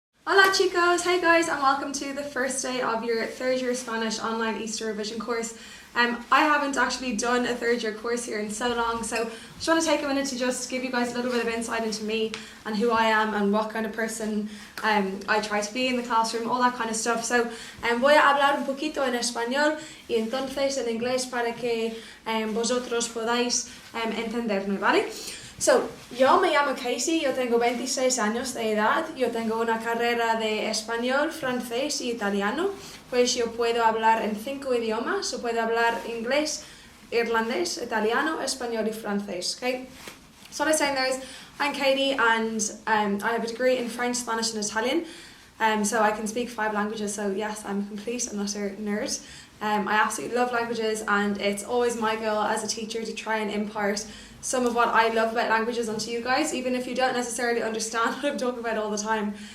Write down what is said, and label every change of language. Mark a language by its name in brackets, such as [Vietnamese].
[Spanish] Hola chicos, [English] hey guys, and welcome to the first day of your third year Spanish online Easter revision course. I haven't actually done a third year course here in so long, so I just want to take a minute to just give you guys a little bit of insight into me and who I am and what kind of person I try to be in the classroom, all that kind of stuff. [Spanish] So voy a hablar un poquito en español y entonces en inglés para que vosotros podáis entenderme, ¿vale? So, yo me llamo Casey, yo tengo 26 años de edad, yo tengo una carrera de español, francés y italiano, pues yo puedo hablar en 5 idiomas, yo puedo hablar inglés, irlandés, italiano, español y francés, okay? [English] So what I'm saying there is, I'm Katie and I have a degree in French, Spanish and Italian, so I can speak 5 languages, so yes, I'm complete, I'm not a nerd. I absolutely love languages and it's always my goal as a teacher to try and impart some of what I love about languages onto you guys, even if you don't necessarily understand what I'm talking about all the time.